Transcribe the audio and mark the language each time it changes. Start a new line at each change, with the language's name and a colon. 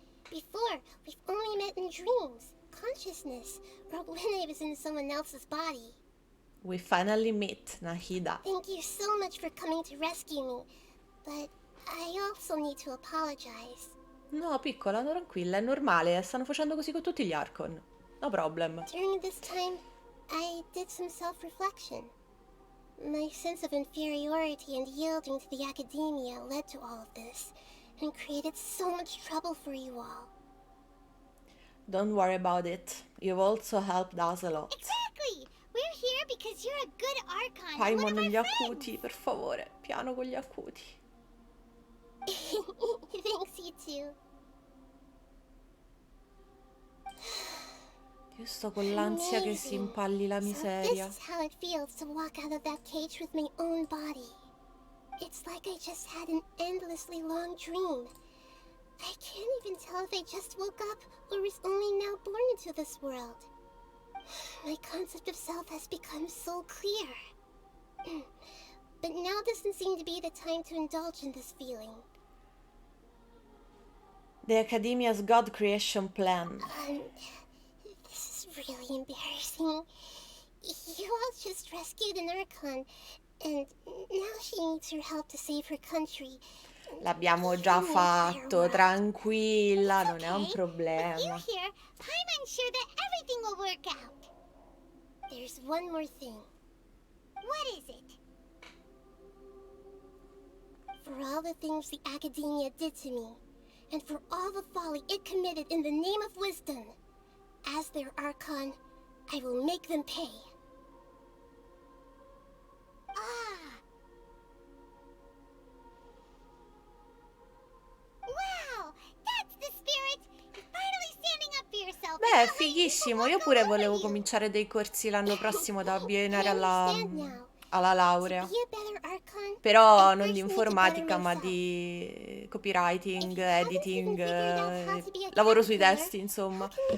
English: Before, we've only met in dreams, consciousness, or when I was in someone else's body. We finally meet, Nahida. Thank you so much for coming to rescue me, but I also need to apologize.
Italian: No, piccola, tranquilla, è normale, stanno facendo così con tutti gli Archon.
English: No problem. During this time, I did some self-reflection. My sense of inferiority and yielding to the Akademiya led to all of this, and created so much trouble for you all. Don't worry about it. You've also helped us a lot. Exactly! We're here because you're a good Archon.
Italian: Paimon, gli acuti, per favore. Piano con gli acuti.
English: Thanks, you too.
Italian: Io sto con l'ansia che si impalli la miseria.
English: So this is how it feels to walk out of that cage with my own body. It's like I just had an endlessly long dream. I can't even tell if I just woke up or was only now born into this world. My concept of self has become so clear. But now doesn't seem to be the time to indulge in this feeling. The Akademiya's God creation plan. This is really embarrassing. You all just rescued an Archon, and now she needs your help to save her country.
Italian: L'abbiamo già fatto, tranquilla, non è un problema.
English: With you here, I'm sure that everything will work out. There's one more thing. What is it? For all the things the Akademiya did to me, and for all the folly it committed in the name of wisdom, as their Archon, I will make them pay. Wow, that's the spirit! You're finally standing up for yourself.
Italian: Beh, fighissimo. Io pure volevo cominciare dei corsi l'anno prossimo da abbinare alla laurea. Però non di informatica, ma di copywriting, editing, lavoro sui testi, insomma.